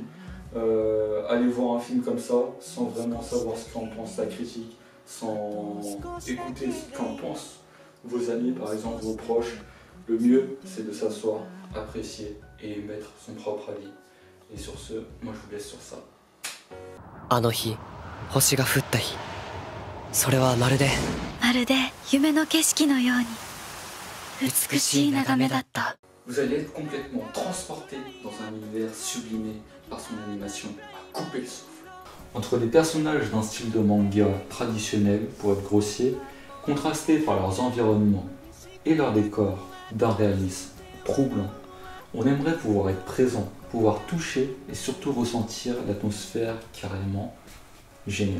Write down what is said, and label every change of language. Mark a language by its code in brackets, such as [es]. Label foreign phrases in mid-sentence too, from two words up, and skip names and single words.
[fr] Allez voir un film comme ça sans vraiment savoir ce qu'en pense la critique, sans écouter ce qu'en pensent vos amis par exemple, vos proches. Le mieux c'est de s'asseoir, apprécier et émettre son propre avis. Et sur ce, moi je vous laisse sur ça. [ja] あの日、星が降った日。それはまるで夢の景色のように美しい眺めだった。 [fr] Vous allez être complètement transporté dans un univers sublimé par son animation à couper le souffle. Entre des personnages d'un style de manga traditionnel, pour être grossier, contrastés par leurs environnements et leurs décors d'un réalisme troublant, on aimerait pouvoir être présent, pouvoir toucher et surtout ressentir l'atmosphère carrément géniale.